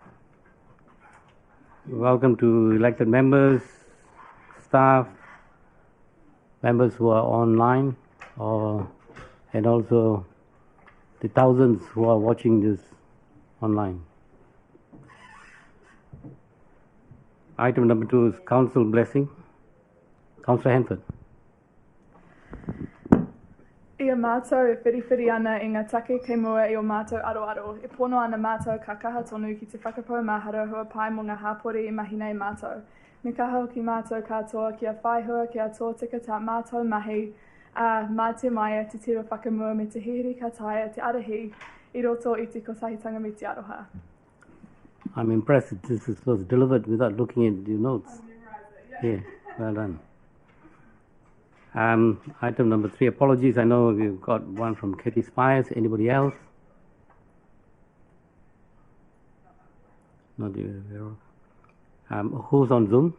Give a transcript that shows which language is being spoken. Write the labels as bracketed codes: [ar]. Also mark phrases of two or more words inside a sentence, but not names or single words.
[en] Welcome to elected members, staff, members who are online, and also the thousands who are watching this online. Item number 2 is council blessing. Councillor Hanford. [mi] Ia mātou e whiriwhiri ana i ngā take kei mua i o mātou aroaro. E pono ana mātou ka kaha tonu ki te whakapau mahara hua pai mo ngā hapori i mahina i mātou. Me kaha o ki mātou katoa kia whaihua kia tōtika tā mātou mahi mā te maia te tiro whakamua me te hihiri ka taia te arahi I roto I te kotahitanga me te aroha. [en] I'm impressed this was delivered without looking at your notes. Yeah, well done. Item number 3, apologies. I know we've got one from Katie Spires. Anybody else? Not aware of. Who's on Zoom?